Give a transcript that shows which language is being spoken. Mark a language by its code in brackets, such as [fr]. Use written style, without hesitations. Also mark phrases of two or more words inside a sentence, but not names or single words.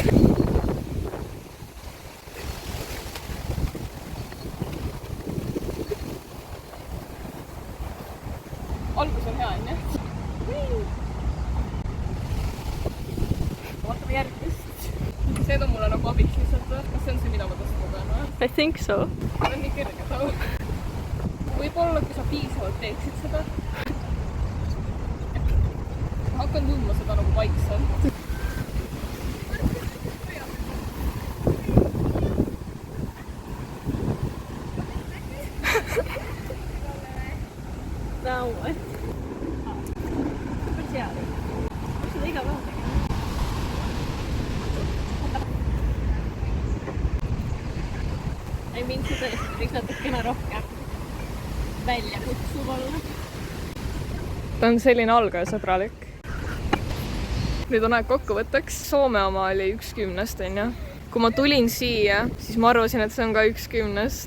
[et] Algus on hea, onju. Vaatame järgmist. See on mulle nagu abiks lihtsalt. Kas see on see, mida ma tõstma pean või? [en] I think so. [et] See on nii kõrge tau. Võib-olla, kui sa piisavalt teeksid seda. Ma hakkan tundma seda nagu vaikselt. [en] Now what? [et] Päris hea. Kas seda iga päev tegema? [en] I mean, [et] see tõesti võiks natukene rohkem välja kutsuv olla. Ta on selline algajasõbralik. Nüüd on aeg kokkuvõtteks. Soome oma oli 1/10, onju. Kui ma tulin siia, siis ma arvasin, et see on ka 1/10.